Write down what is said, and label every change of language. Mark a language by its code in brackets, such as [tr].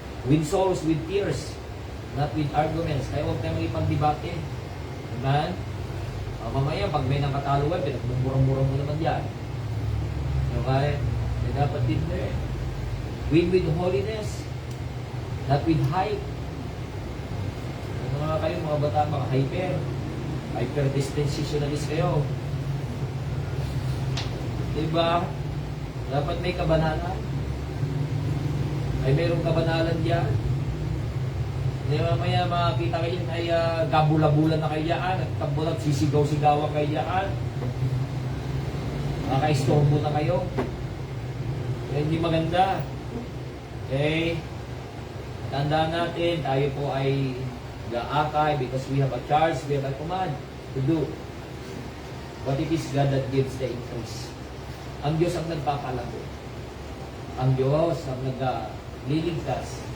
[en] Win souls with tears, not with arguments. [tl] Kaya huwag tayo magipag-debate. Amen? Mamaya, pag may nakataluan, pinagmumurang-murang mo naman yan. Okay? May dapat din there. [en] Win with holiness, not with hype. [tl] Ano nga kayo, mga bata, mga hyper-dispensationalist kayo. Diba? Dapat may kabanalan. Ay mayroong kabanalan diyan. Hindi mamaya makakita kayo ay gabula-bulan na kayo diyan. At kabulat sisigaw-sigawan kayo diyan. Makaistorbo na kayo. Kaya hindi maganda. Okay? Tandaan natin, tayo po ay gaakay [en] because we have a charge, we have a command to do. But it is God that gives the increase. [tl] Ang Diyos ang nagpapalago. Ang Diyos ang nagliligtas.